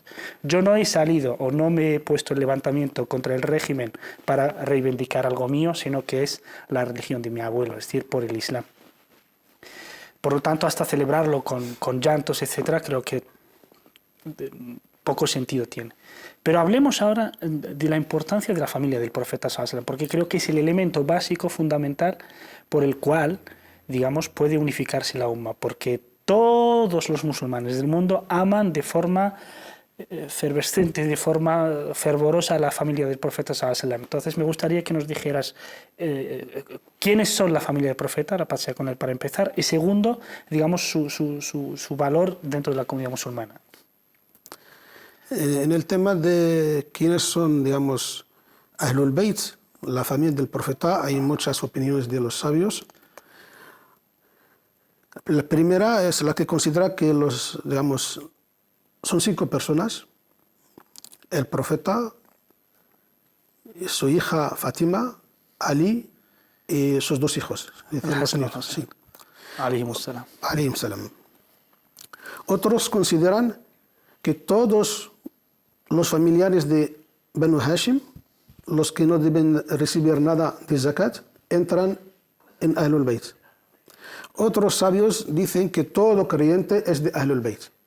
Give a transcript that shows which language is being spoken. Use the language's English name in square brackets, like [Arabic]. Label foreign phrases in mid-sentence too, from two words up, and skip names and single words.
[Spanish] Yo no he salido o no me he puesto el levantamiento contra el régimen para reivindicar algo mío, sino que es la religión de mi abuelo, es decir, por el Islam. Por lo tanto, hasta celebrarlo con llantos, etcétera, creo que poco sentido tiene. Pero hablemos ahora de la importancia de la familia del profeta [Arabic] صلى الله عليه وسلم, [Spanish] porque creo que es el elemento básico, fundamental, por el cual, digamos, puede unificarse la umma, porque todos los musulmanes del mundo aman de forma efervescente, de forma fervorosa a la familia del profeta [Arabic] صلى الله عليه وسلم. [Spanish] Entonces me gustaría que nos dijeras quiénes son la familia del profeta, ahora pasé con él para empezar, y segundo, digamos, su valor dentro de la comunidad musulmana. En el tema de quiénes son, digamos, [Arabic] أهل البيت, [Spanish] la familia del profeta, hay muchas opiniones de los sabios. La primera es la que considera que son 5 personas: el profeta, su hija Fátima, Ali y sus 2 hijos. Sí. [Arabic] عليهم السلام. عليهم السلام. [Spanish] Otros consideran que todos los familiares de Banu Hashim, los que no deben recibir nada de zakat, entran en [Arabic] أهل البيت. [Spanish] Otros sabios dicen que todo creyente es de [Arabic] أهل البيت.